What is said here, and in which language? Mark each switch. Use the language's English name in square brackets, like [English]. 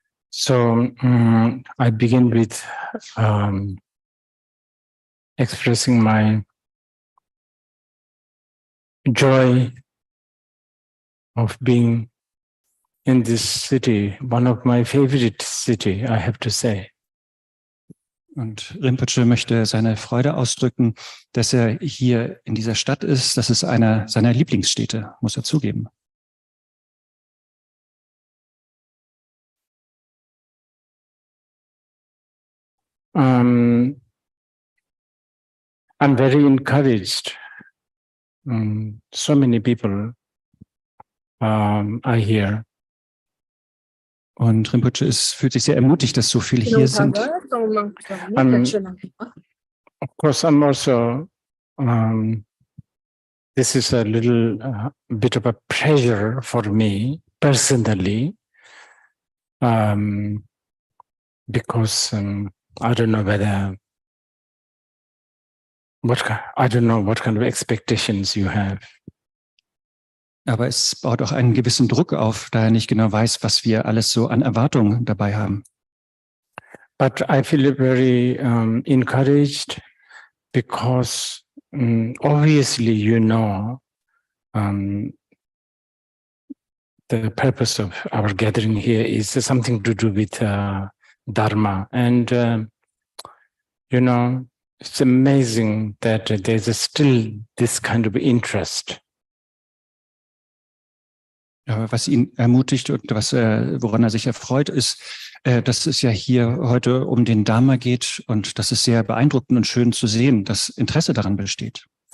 [English] So I begin with expressing my joy of being in this city, one of my favorite city, I have to say. [German] Und Rinpoche möchte seine Freude ausdrücken, dass er hier in dieser Stadt ist. Das ist einer seiner Lieblingsstädte, muss er zugeben. [English] I'm very encouraged. So many people are here. [German] Und Rinpoche fühlt sich sehr ermutigt, dass so viele hier sind. [English] Of course, I'm also, this is a little bit of a pleasure for me personally, because I don't know whether, I don't know what kind of expectations you have. [German] Aber es baut auch einen gewissen Druck auf, da er nicht genau weiß, was wir alles so an Erwartungen dabei haben. [English] But I feel very encouraged because obviously, you know, the purpose of our gathering here is something to do with Dharma. And, it's amazing that there's still this kind of interest. [German] Aber was ihn ermutigt und woran er sich erfreut, ist, dass es ja hier heute um den Dharma geht und das ist sehr beeindruckend und schön zu sehen, dass Interesse daran besteht.